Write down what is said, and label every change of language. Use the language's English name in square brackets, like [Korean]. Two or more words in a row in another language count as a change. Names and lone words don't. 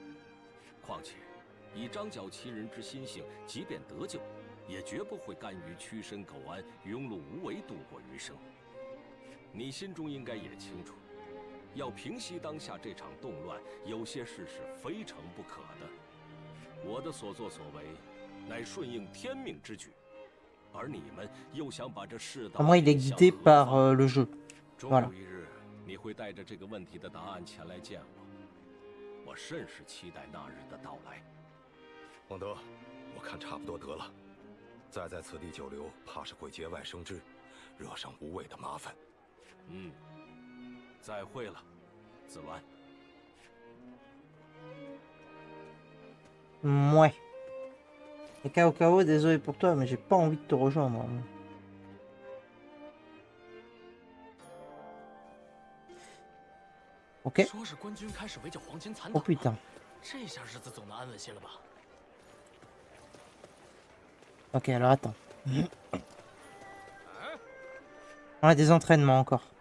[Chinese] 况且，以张角其人之心性，即便得救，也绝不会甘于屈身苟安、庸碌无为度过余生。你心中应该也清楚，要平息当下这场动乱，有些事是非成不可的。我的所作所为，乃顺应天命之举，而你们又想把这世道。 [French] Moi, il est guidé par le jeu. [Chinese] 终有一日，你会带着这个问题的答案前来见我，我甚是期待那日的到来。孟德，我看差不多得了，再在此地久留，怕是会节外生枝，惹上无谓的麻烦。再会了，子鸾。 [French] Ouais. Et KO, désolé pour toi, mais j'ai pas envie de te rejoindre. Ok. [Chinese] 说是官军开始围剿黄巾残 [French] Oh [Chinese] 党 [French] putain. [Chinese] 这下日子总能安稳些了吧 [French] Ok, alors attends. On a des entraînements encore.